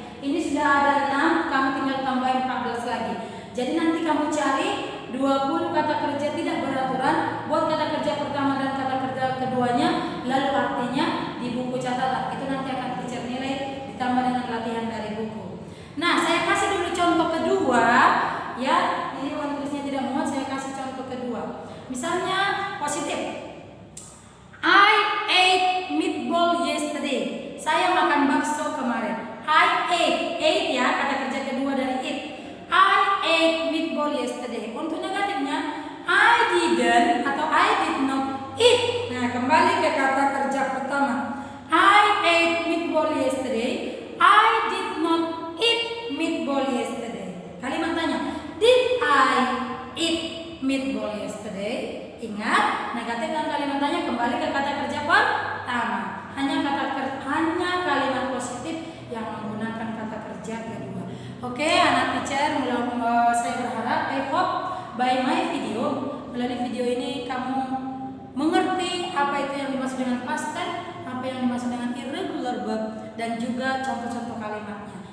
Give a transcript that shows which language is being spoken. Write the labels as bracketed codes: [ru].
[id] Ini sudah ada 6, kamu tinggal tambahin 14 lagi. Jadi nanti kamu cari 20 kata kerja tidak beraturan, buat kata kerja pertama dan kata kerja keduanya, lalu artinya di buku catatan. Itu nanti akan teacher nilai ditambah dengan latihan dari buku. Nah, saya kasih dulu contoh kedua, ya. Ini uang tulisnya tidak muat, saya kasih contoh kedua. Misalnya positif. [en] I ate meatball yesterday. [id] Saya makan bakso kemarin. [en] I ate [id] ya, kata kerja kedua dari eat. [en] I ate meatball yesterday. [id] Untuk negatifnya, [en] I didn't [id] atau [en] I did not eat. [id] Nah, kembali ke kata kerja pertama. [en] I ate meatball yesterday. I did not eat meatball yesterday. [id] Kalimat tanya, [en] did I eat meatball yesterday? [id] Ingat, negatif dan kalimat tanya kembali ke kata kerja pertama. Hanya kalimat positif yang menggunakan kata kerja kedua. Oke, anak teacher, saya berharap [en] I hope by my video, [id] melalui video ini kamu mengerti apa itu yang dimaksud dengan past tense, apa yang dimaksud dengan irregular verb, dan juga contoh-contoh kalimatnya.